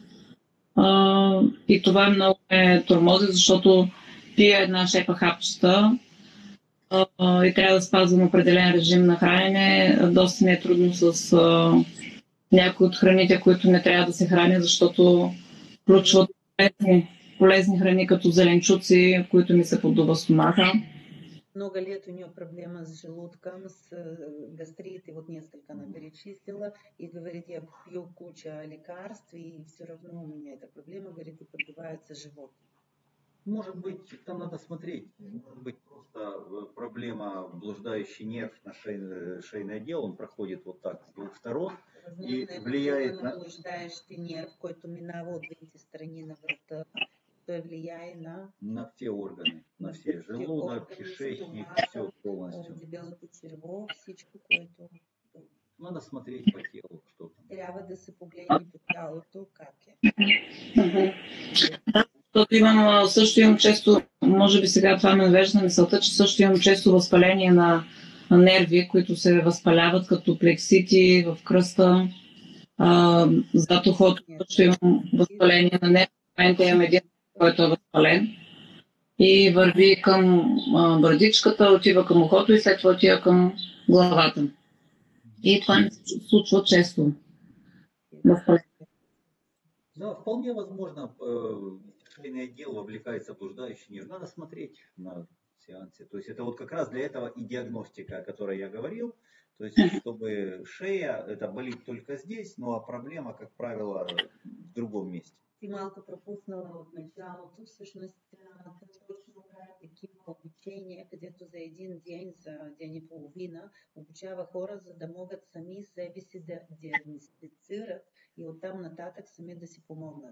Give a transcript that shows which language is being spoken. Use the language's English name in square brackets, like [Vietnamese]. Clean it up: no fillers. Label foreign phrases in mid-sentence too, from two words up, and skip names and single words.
[Bulgarian] И това много ме тормози, защото пия една шепа хапчета и трябва да спазвам определен режим на хранене. Доста ми е трудно с някои от храните, които не трябва да се храня, защото включват полезни храни, като зеленчуци, които ми се подува стомаха. [Russian] Много лет у нее проблема с желудком, с гастрит, и вот несколько она перечислила, и говорит, я пью кучу лекарств, и все равно у меня эта проблема, говорит, и поддувается живот. Может быть, там надо смотреть, может быть, просто проблема блуждающий нерв на шейный отдел, он проходит вот так с двух сторон и влияет на блуждающий нерв, [Bulgarian] който минава от двете страни на врата. Той влияе [Russian] на все органы, на все, желудок, кишечник, все полностью. [Bulgarian] Дебелото черво, всичко, което... [Russian] Надо смотреть по телу, что там. [Bulgarian] Трябва да се погледне по тялото, как е. Защото имам често, може би сега това ме навежда на мисълта, че също имам често възпаление на нерви, които се възпаляват като плексити в кръста. Зад ухото също имам възпаление на нерви. В момента имам един, който е възпален. И върви към брадичката, отива към ухото и след това отива към главата. И това не се случва често. [Russian] Да, вполне возможно, шейный отдел вовлекается в блуждающий нерв. Надо смотреть на сеансе. То есть это вот как раз для этого и диагностика, о которой я говорил. То есть чтобы шея, это болит только здесь, ну а проблема, как правило, в другом месте. [Bulgarian] Ти малко пропуснала от началото, всъщност точно прави такива обучения, където за един ден, за ден и половина обучава хора, за да могат сами себе си да диагностицират и оттам нататък сами да си помогнат.